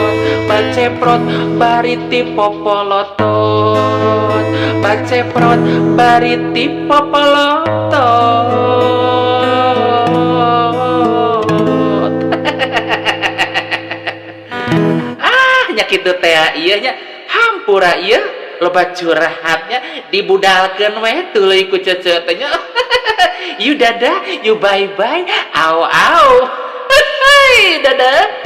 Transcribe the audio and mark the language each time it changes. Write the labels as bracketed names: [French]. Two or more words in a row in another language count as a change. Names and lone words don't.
[Sundanese] Baceprot bari ti popolotot, baceprot bari ti popolotot. Kitu teh ieu nya hampura ieu loba curhatnya dibudalkeun we tuluy ku cece teh nya. You dadah, you bye bye, au au. Dadah.